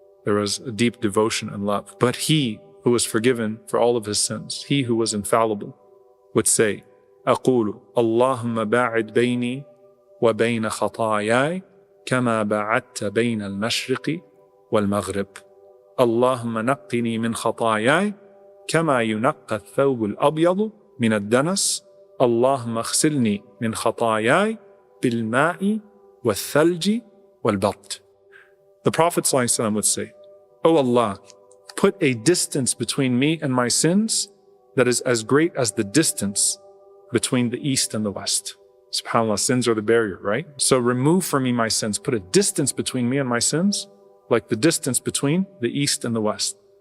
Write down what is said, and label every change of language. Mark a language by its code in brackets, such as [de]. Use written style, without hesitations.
[en] There was a deep devotion and love. But he who was forgiven for all of his sins, he who was infallible, would say, [ar] أقول اللهم باعد بيني وبين خطاياي كما بعدت بين المشرق والمغرب. اللهم نقني من خطاياي كما ينقى الثوب الأبيض من الدنس. اللهم اغسلني من خطاياي بالماء والثلج والبرد. [en] The Prophet ﷺ would say, O Allah, put a distance between me and my sins that is as great as the distance between the east and the west. SubhanAllah, sins are the barrier, right? So remove from me my sins. Put a distance between me and my sins, like the distance between the east and the west.